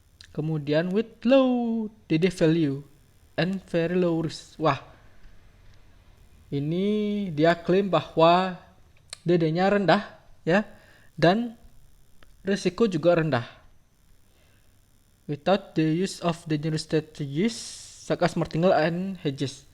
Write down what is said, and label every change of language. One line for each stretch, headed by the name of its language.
Indonesian: Kemudian
English: with low DD value and very low risk.
Indonesian: Wah, ini dia klaim bahwa DD-nya rendah ya dan risiko juga rendah.
English: Without the use of dangerous strategies such as martingale and hedges.